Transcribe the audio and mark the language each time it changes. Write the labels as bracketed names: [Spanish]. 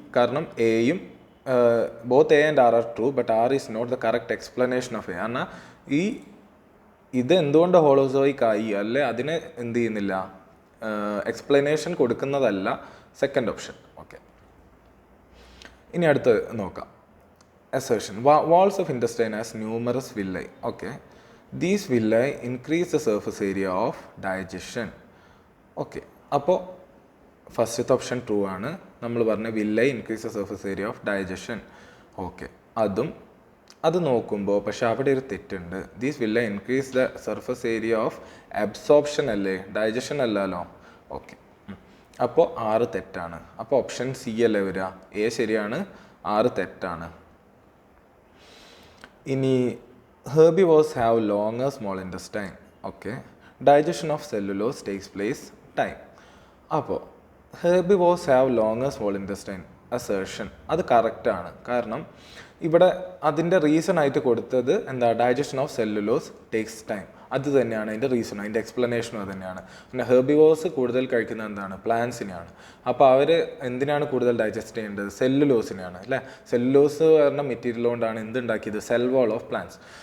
[English] കാരണം എയും both A and R are true but R is not the correct explanation of A. കാരണം ഈ [Malayalam] ഇത് എന്തുകൊണ്ട് ഹോളോസോയിക് ആയി അല്ലെ അതിന് എന്ത് ചെയ്യുന്നില്ല, എക്സ്പ്ലനേഷൻ കൊടുക്കുന്നതല്ല സെക്കൻഡ് ഓപ്ഷൻ. ഓക്കെ, ഇനി അടുത്ത് നോക്കാം. [English] assertion walls of intestine has numerous villi. Okay, these villi increase the surface area of digestion. [Malayalam] Okay, അപ്പോൾ ഫസ്റ്റത്തെ ഓപ്ഷൻ ട്രൂ ആണ്. നമ്മൾ പറഞ്ഞ [English] Villi increase the surface area of digestion. [Malayalam] Okay, അത് നോക്കുമ്പോൾ പക്ഷെ അവിടെ ഒരു തെറ്റുണ്ട്. [English] these villi increase the surface area of absorption [Malayalam] അല്ലേ, ഡൈജഷൻ അല്ലല്ലോ. ഓക്കെ, അപ്പോൾ 6 തെറ്റാണ്. അപ്പോൾ ഓപ്ഷൻ സി അല്ലേ വരിക, എ ശരിയാണ്, 6 തെറ്റാണ്. ഇനി [English] herbivores have longer small intestine. Okay, digestion of cellulose takes place time. [Malayalam] അപ്പോൾ [English] herbivores have longer small intestine assertion [Malayalam] അത് കറക്റ്റാണ്. കാരണം ഇവിടെ അതിൻ്റെ റീസൺ ആയിട്ട് കൊടുത്തത് എന്താ, [English] Digestion of cellulose takes time. [Malayalam] അത് തന്നെയാണ് അതിൻ്റെ റീസണും അതിൻ്റെ എക്സ്പ്ലനേഷനും അത് തന്നെയാണ്. പിന്നെ ഹെർബിവോഴ്സ് കൂടുതൽ കഴിക്കുന്നത് എന്താണ്, പ്ലാന്റ്സിനെയാണ്. അപ്പോൾ അവർ എന്തിനാണ് കൂടുതൽ ഡൈജസ്റ്റ് ചെയ്യേണ്ടത്, സെല്ലുലോസിനെയാണ് അല്ലേ. സെല്ലുലോസ് പറഞ്ഞ മെറ്റീരിയൽ കൊണ്ടാണ് എന്തുണ്ടാക്കിയത്, സെൽ വാൾ ഓഫ് പ്ലാന്റ്സ്.